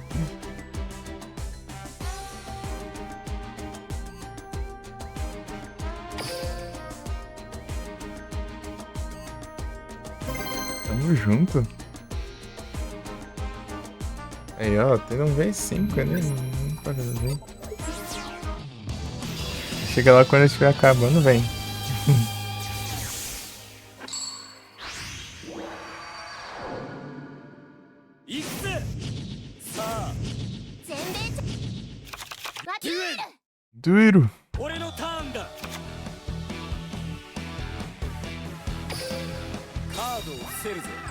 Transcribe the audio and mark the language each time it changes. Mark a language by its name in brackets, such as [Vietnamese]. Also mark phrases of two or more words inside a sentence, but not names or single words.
[Portuguese] Tamo junto. Aí, ó, tem um V5 ali, não pode ver. chega lá quando estiver acabando, vem. [Japanese] 行くぜ。さあ全米わきる [Portuguese] Duro. [Japanese] 俺のターンだ。カードを伏せるぜ。